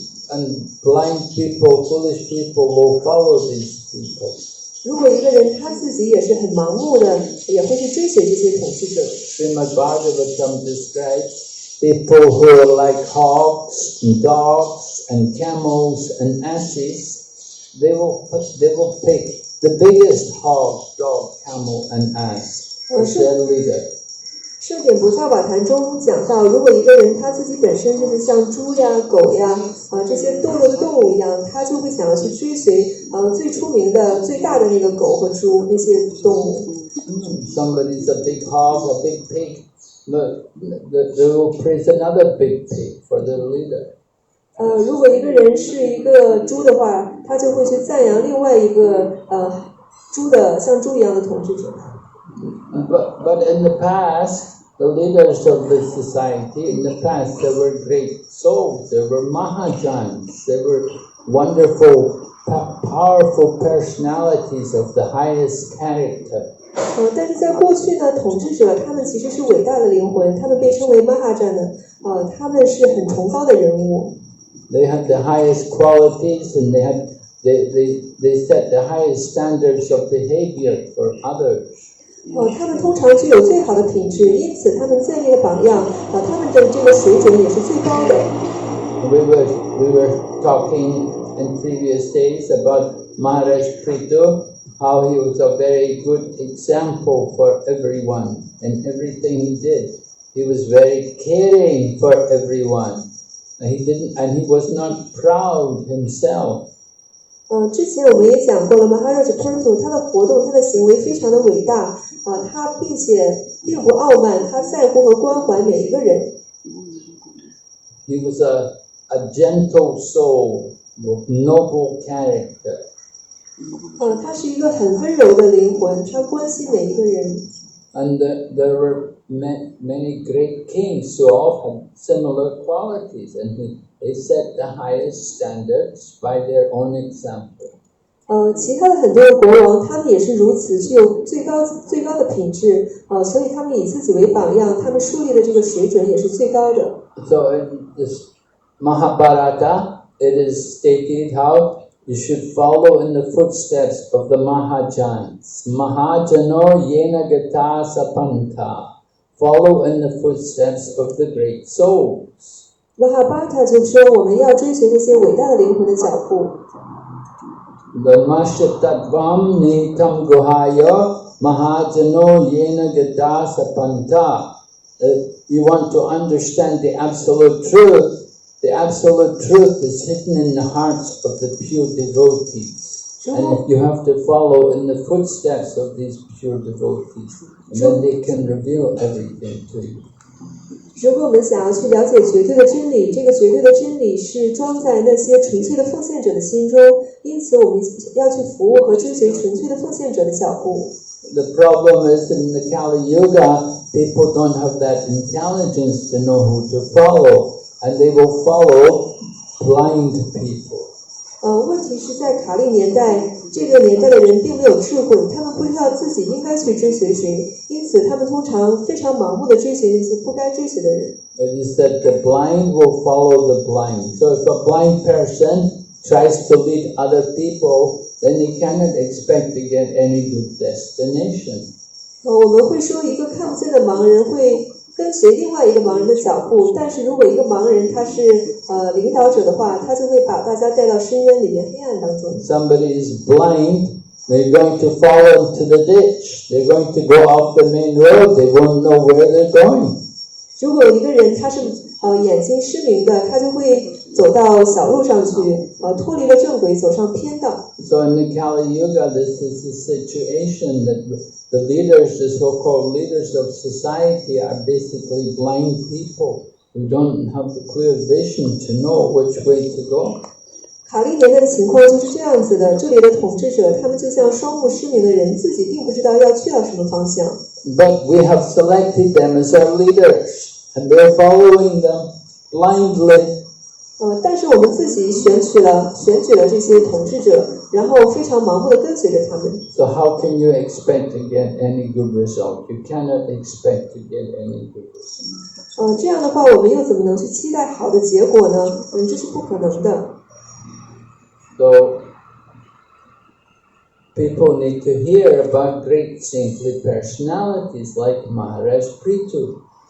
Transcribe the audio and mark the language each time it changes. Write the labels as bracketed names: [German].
[English] And blind people, foolish people will follow these people. [Chinese] 如果一个人他自己也是很盲目的，也会去追随这些统治者。 [English] Srimad Bhagavatam describes people who are like hogs and dogs and camels and asses. They will pick the biggest hog, dog, camel, and ass as their leader. [Chinese] 圣典不教法坛中讲到，如果一个人他自己本身就是像猪呀、狗呀这些堕落的动物一样，他就会想要去追随最出名的、最大的那个狗和猪那些动物。 [English] Somebody's a big hog, a big pig. They will praise another big pig for their leader. [Chinese] 如果一个人是一个猪的话，他就会去赞扬另外一个猪的像猪一样的统治者。 [English] But in the past, the leaders of the society, in the past there were great souls, there were Mahajans, there were wonderful, powerful personalities of the highest character. [Chinese] 但是在过去呢，统治者他们其实是伟大的灵魂，他们被称为 Mahajan 的，他们是很崇高的人物。 [English] They had the highest qualities and they set the highest standards of behavior for others. [Chinese] 他们通常具有最好的品质，因此他们建立的榜样，他们的这个水准也是最高的。 [English] We were talking in previous days about Maharaj Prithu, how he was a very good example for everyone in everything he did. He was very caring for everyone. He was not proud himself. [Chinese] 之前我们也讲过了，Maharaj Prithu他的活动、他的行为非常的伟大他并不傲慢，他在乎和关怀每一个人。 [English] He was a gentle soul with noble character. [Chinese] 他是一个很温柔的灵魂，他关心每一个人。 [English] And there were many great kings who all had similar qualities, and they set the highest standards by their own example. [Chinese] 其他的很多的国王，他们也是如此，具有最高的品质所以他们以自己为榜样，他们树立的这个水准也是最高的。 [English] So in this Mahabharata, it is stated how you should follow in the footsteps of the Mahajans. [Sanskrit] Mahajano yena gata sapanta. [English] Follow in the footsteps of the great souls. [Chinese] Mahabharata 就说我们要追随那些伟大的灵魂的脚步。 [Sanskrit] Dharmashatatvam nitam guhaya mahajano yena gata sapanta. [English] You want to understand the absolute truth. The absolute truth is hidden in the hearts of the pure devotees. And you have to follow in the footsteps of these pure devotees. And then they can reveal everything to you. [Chinese] 如果我们想要去了解绝对的真理，这个绝对的真理是装在那些纯粹的奉献者的心中，因此我们要去服务和追随纯粹的奉献者的脚步。 [English] The problem is in the Kali Yuga, people don't have that intelligence to know who to follow, and they will follow blind people. [Chinese] 问题是在卡利年代，这个年代的人并没有智慧，他们不知道自己应该去追随谁，因此他们通常非常盲目的追随那些不该追随的人。 [English] It is that the blind will follow the blind. So if a blind person tries to lead other people, then he cannot expect to get any good destination. [Chinese] 我们会说一个看不见的盲人会跟随另外一个盲人的脚步，但是如果一个盲人他是领导者的话，他就会把大家带到深渊里面、黑暗当中。 [English] Somebody is blind, they're going to fall into the ditch. They're going to go off the main road. They won't know where they're going. [Chinese] 如果一个人他是眼睛失明的，他就会走到小路上去，脱离了正轨，走上偏道。 [English] So in the Kali Yuga, this is the situation that the leaders, the so-called leaders of society, are basically blind people who don't have the clear vision to know which way to go. [Chinese] 卡利年代的情况就是这样子的，这里的统治者他们就像双目失明的人，自己并不知道要去到什么方向。 [English] But we have selected them as our leaders, and we are following them blindly. [Chinese] 但是我们自己选举了这些统治者，然后非常盲目的跟随着他们。 [English] So how can you expect to get any good result? You cannot expect to get any good result. [Chinese] 这样的话，我们又怎么能去期待好的结果呢？这是不可能的。 [English] So people need to hear about great saintly personalities like Maharaj Prithu.